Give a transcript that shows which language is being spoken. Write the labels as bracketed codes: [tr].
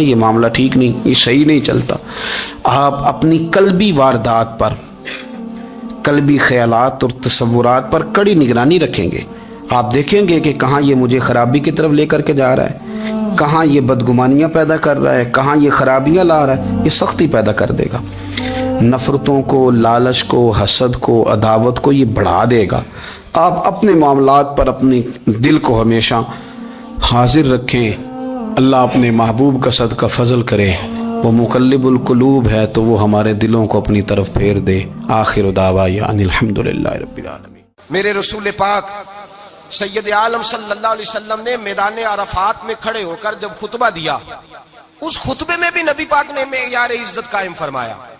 [ur] یہ معاملہ ٹھیک نہیں، یہ صحیح نہیں چلتا. آپ اپنی قلبی واردات پر، قلبی خیالات اور تصورات پر کڑی نگرانی رکھیں گے. آپ دیکھیں گے کہ کہاں یہ مجھے خرابی کی طرف لے کر کے جا رہا ہے، کہاں یہ بدگمانیاں پیدا کر رہا ہے، کہاں یہ خرابیاں لا رہا ہے. یہ سختی پیدا کر دے گا، نفرتوں کو، لالچ کو، حسد کو، عداوت کو یہ بڑھا دے گا. آپ اپنے معاملات پر اپنی دل کو ہمیشہ حاضر رکھیں. اللہ اپنے محبوب کا صدقہ فضل کرے، وہ مقلب القلوب ہے تو وہ ہمارے دلوں کو اپنی طرف پھیر دے. [ar] آخر دعوانا ان الحمدللہ رب العالمین. [ur] میرے رسول پاک سید عالم صلی اللہ علیہ وسلم نے میدان عرفات میں کھڑے ہو کر جب خطبہ دیا، اس خطبے میں بھی نبی پاک نے معیار عزت قائم فرمایا.